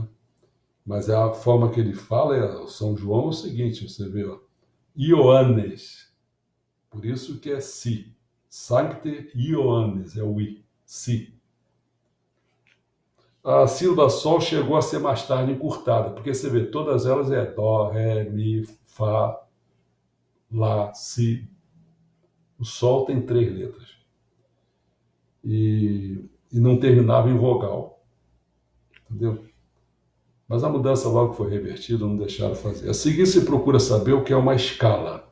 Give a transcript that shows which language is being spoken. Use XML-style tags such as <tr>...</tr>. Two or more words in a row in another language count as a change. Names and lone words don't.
<pt>Mas a forma que ele fala é São João é o seguinte, você vê, ó, Ioannes, por isso que é si,</pt> <la>Sancte Ioannes,</la> <pt>é o I, si. A sílaba sol chegou a ser mais tarde encurtada, porque você vê, todas elas é dó, ré, mi, fá, lá, si. O sol tem 3 letras. E não terminava em vogal. Entendeu? Mas a mudança logo foi revertida, não deixaram fazer. A seguir se procura saber o que é uma escala.</pt>